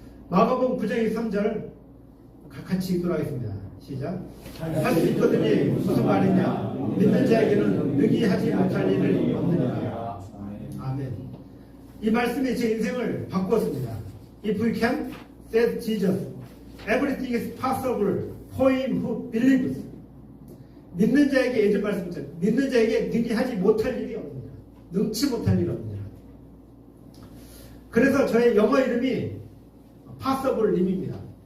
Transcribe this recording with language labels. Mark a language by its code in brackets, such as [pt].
[ko] 마가복음 9장 23절 같이 읽도록 하겠습니다. 시작. 할 수 있거든요. 무슨 말이냐. 믿는 자에게는 능히 하지 못할 일을 없느니라. 아멘. 이 말씀이 제 인생을 바꾸었습니다. [en] If we can, said Jesus, everything is possible for him who believes. [ko] 믿는 자에게 예전 말씀처럼 믿는 자에게 능히 하지 못할 일이 없느니라. 능치 못할 일이 없느니라. 그래서 저의 영어 이름이 파서블 님입니다.